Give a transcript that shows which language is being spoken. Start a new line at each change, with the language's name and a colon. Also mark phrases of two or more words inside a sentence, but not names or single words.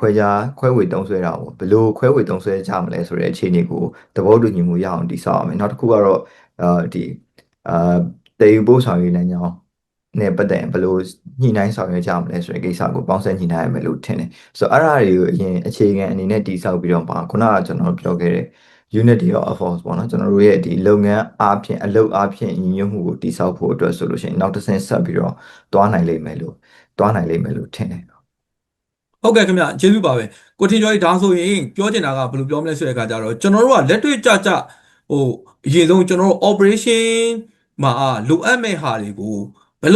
Burmese: ခွဲဝေသုံးစွဲတာကိုဘယ်လိုခွဲဝေသုံးစွဲကြမလဲဆိုတဲ့အခြေအနေကိုသဘောတူညီမှုရအောင်တည်ဆောက်ရမယ်နောက်တစ်ခုကတော့ဒီအာတည်ယူပို့ဆောင်ရေးလမ်းကြောင်းနဲ့ပတ်သက်ရင်ဘယ်လိုညှိနှိုင်းဆောင်ရွက်ကြမလဲဆိုတဲ့ကိစ္စကိုပေါင်းစပ်ညှိနှိုင်းရမယ်လို့ထင်တယ်ဆိုတော့အဲ့ဒါတွေကိုအရင်အခြေခံအနေနဲ့တည်ဆောက်ပြီးတော့ပါခုနကကျွန်တော်ပြောခဲ့တဲ့
English: unity of efforts
Burmese: ပေါ့နော်ကျွန်တော်တို့ရဲ့ဒီလုပ်ငန်းအားဖြင့်အလုပ်အားဖြင့်ညီညွတ်မှုကိုတည်ဆောက်ဖို့အတွက်ဆိုလို့ရှိရင်နောက်တစ်ဆင့်ဆက်ပြီးတော့သွားနိုင်လိမ့်မယ်လို့ထင်တယ် ဟုတ်ကဲ့ခင်ဗျကျေးဇူးပါပဲကိုထင်ကျော်ကြီးဒါဆိုရင်ပြောချင်တာကဘယ်လိုပြောမလဲဆိုတဲ့အခါကျတော့ကျွန်တော်တို့ကလက်တွေ့ကြကြဟိုအရင်ဆုံးကျွန်တော်တို့ operation မှာလိုအပ်မဲ့ဟာတွေကိုဘယ်လို